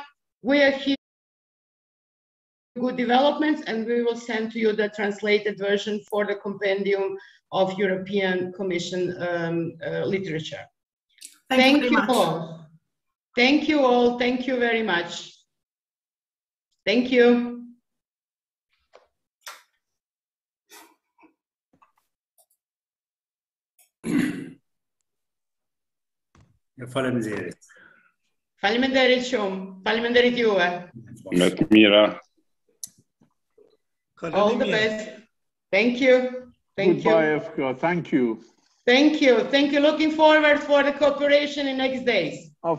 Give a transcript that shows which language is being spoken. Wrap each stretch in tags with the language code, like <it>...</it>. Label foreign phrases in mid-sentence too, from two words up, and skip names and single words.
<en>We are here for good developments, and we will send to you the translated version for the compendium of European Commission literature. Thank you all. Thank you all. Thank you very much. Thank you.</en> <sq>Faleminderit shumë. Faleminderit juve.</sq> <en>All the best. Thank you. Thank Goodbye, you. Efka. Thank you. Thank you. Thank you. Looking forward for the cooperation in next days.</en>